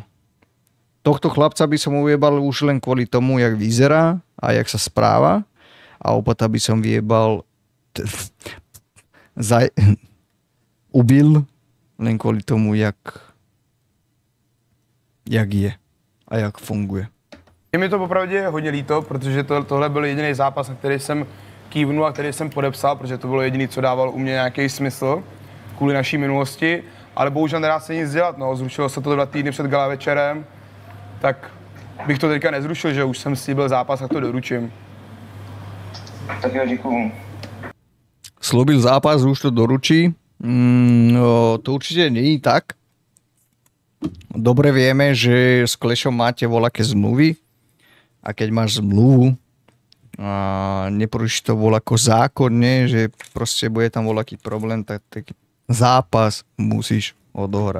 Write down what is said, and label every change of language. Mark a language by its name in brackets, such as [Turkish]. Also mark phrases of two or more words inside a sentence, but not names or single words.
[Slovak] Tohto chlapca by som ujebal už len kvôli tomu, jak vyzerá a jak sa správa. A Opata by som vyjebal ubil len kvôli tomu, jak je a jak funguje. [Czech] Je mi to popravdě hodně líto, protože tohle byl jediný zápas, na který jsem kývnul a který jsem podepsal, protože to bylo jediný, co dával u mě nějaký smysl kvůli naší minulosti, ale bohužel nedá se nic dělat, no, zrušilo se to 2 týdny před gala večerem, tak bych to teďka nezrušil, že už jsem slíbil zápas, tak to doručím. Tak jo, děkuju. [Slovak] Slúbil zápas, už to doručí. To určite nie je tak. Dobre vieme, že s Clashom máte voľaké zmluvy. A keď máš zmluvu a neporušíš to voľako zákonne, že proste bude tam voľaký problém, tak taký zápas musíš odohrať.